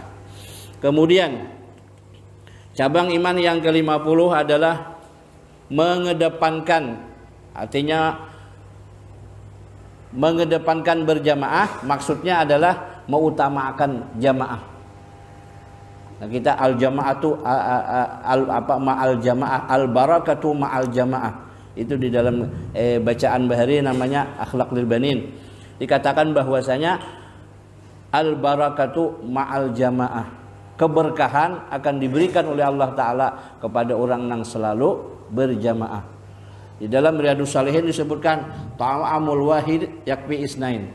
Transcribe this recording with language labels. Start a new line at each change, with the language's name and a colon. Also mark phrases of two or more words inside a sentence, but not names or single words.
Indonesian: Kemudian cabang iman yang ke-50 adalah mengedepankan, artinya mengedepankan berjamaah, maksudnya adalah mengutamakan jamaah.
Arabic: Nah, kita الجماعة مع الجماعة, البركة مع الجماعة.
Indonesian: Itu di dalam bacaan Bahari namanya Akhlaq lil Banin. Dikatakan bahwasanya
Arabic: البركة مع الجماعة.
Indonesian: Keberkahan akan diberikan oleh Allah Ta'ala kepada orang yang selalu berjamaah. Di dalam Riyadhus Shalihin disebutkan
Arabic: طعام الواحد يكفي اثنين.